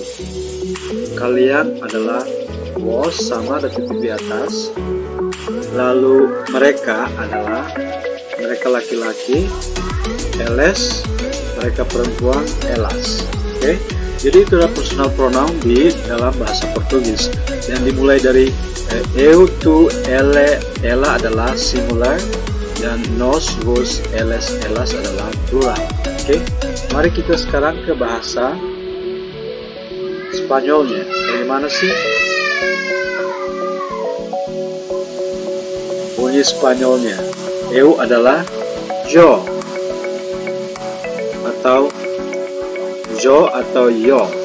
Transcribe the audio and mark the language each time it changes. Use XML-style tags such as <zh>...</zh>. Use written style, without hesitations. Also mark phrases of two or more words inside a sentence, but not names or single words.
<id>Kalian adalah was, sama ada titik di atas. Lalu mereka adalah, mereka laki-laki, eles, mereka perempuan, elas. Oke, jadi itu adalah personal pronoun di dalam bahasa Portugis, yang dimulai dari</id> <pt>eu, tu, ele, ela</pt> <id>adalah singular, dan</id> <pt>nos, vos, eles, elas</pt> <id>adalah plural. Oke, mari kita sekarang ke bahasa Spanyolnya. Bagaimana sih bunyi Spanyolnya? Eu adalah yo, atau yo.</id>